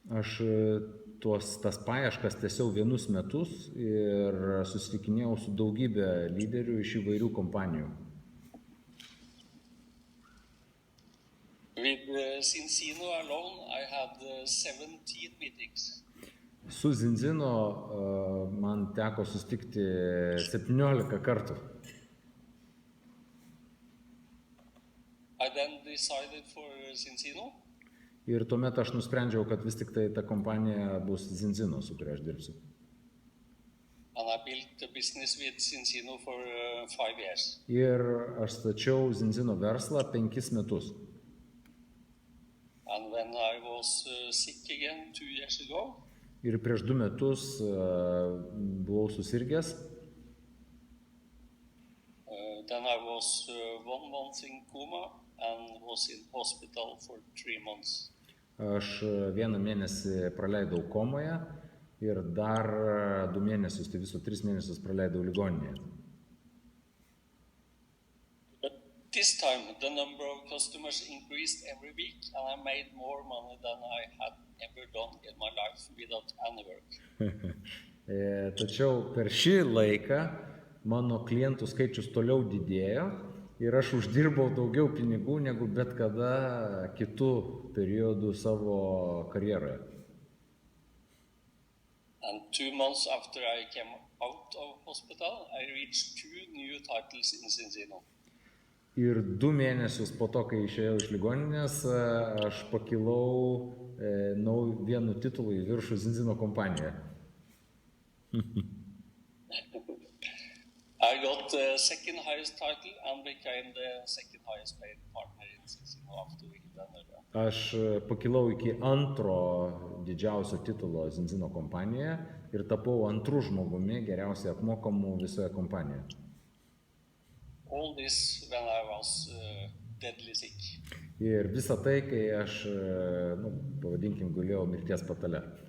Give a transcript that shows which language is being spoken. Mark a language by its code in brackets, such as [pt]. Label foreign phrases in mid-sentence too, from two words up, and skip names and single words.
[lt] Aš tas paieškas tęsiau vienus metus ir susitikinėjau su daugybė lyderių iš įvairių kompanijų. [en] With Cincino alone, I had 17 meetings. [lt] Su Zinzino man teko susitikti 17 kartų. [en] I then decided for Cincino, [lt] Ir tuomet aš nusprendžiau, kad vis tik tai ta kompanija bus Zinzino, su kuria aš dirbsiu. [en] and I built a business with Cincino for 5 years. [lt] Ir aš stačiau Zinzino verslą 5 metus. [en] And when I was sick again 2 years ago, [lt] Ir prieš 2 metus buvau susirgęs. [en] then I was 1 month in coma and was in hospital for 3 months. [lt] Aš 1 mėnesį praleidau komoje ir dar 2 mėnesius, tai viso 3 mėnesius praleidau ligoninėje. [en] But this time the number of customers increased every week and I made more money than I had ever done in my life without any work. [lt] Tačiau per šį laiką mano klientų skaičius toliau didėjo ir aš uždirbau daugiau pinigų negu bet kada kitų periodų savo karjeroje. [en] And 2 months after I came out of hospital, I reached 2 new titles in Cincino. [lt] Ir 2 mėnesius po to, kai išėjau iš ligoninės, aš pakilau vienu titulu į viršų Zinzino kompaniją. [en] I got the second highest title and became the second highest paid partner in Cincino after we done it. [lt] Aš pakilau iki antro didžiausio titulo Zinzino kompanijoje ir tapau antrų žmogumi geriausiai apmokamų visoje kompanijoje. [en] All this when I was deadly sick. [lt] Ir visa tai, kai aš, pavadinkim, gulėjau mirties patale.